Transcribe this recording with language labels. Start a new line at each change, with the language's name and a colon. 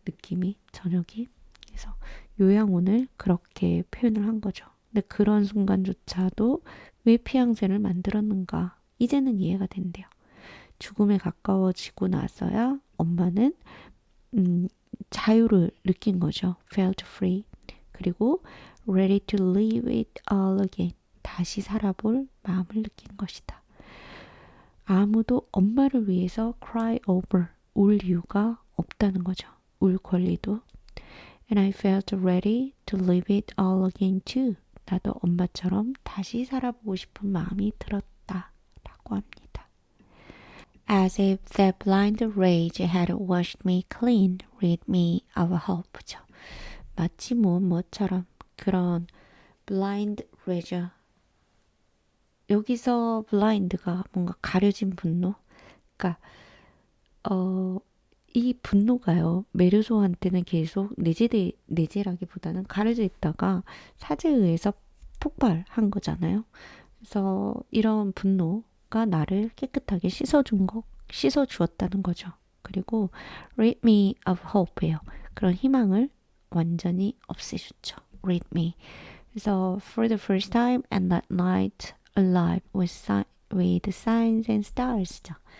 Korean: 느낌이, 저녁이. 그래서 요양원을 그렇게 표현을 한 거죠. 근데 그런 순간조차도 왜 피앙새를 만들었는가 이제는 이해가 된대요. 죽음에 가까워지고 나서야 엄마는 자유를 느낀 거죠.
English: Felt free.
Korean: 그리고
English: ready to live it all again.
Korean: 다시 살아볼 마음을 느낀 것이다. 아무도 엄마를 위해서
English: cry over,
Korean: 울 이유가 없다는 거죠. 울 권리도.
English: And I felt ready to live it all again too.
Korean: 나도 엄마처럼 다시 살아보고 싶은 마음이 들었다. 라고 합니다.
English: As if that blind rage had washed me clean, rid me of hope죠.
Korean: 마치 뭐처럼 그런
English: blind rage.
Korean: 여기서 blind가 뭔가 가려진 분노. 그러니까 이 분노가요. 메르소한테는 계속 내재라기보다는 가려져 있다가 사제에 의해서 폭발한 거잖아요. 그래서 이런 분노가 나를 깨끗하게 씻어주었다는 거죠. 그리고
English: rid me of hope
Korean: 예요. 그런 희망을 완전히 없애줬죠.
English: rid me.
Korean: 그래서
English: for the first time and that night alive with signs and stars죠.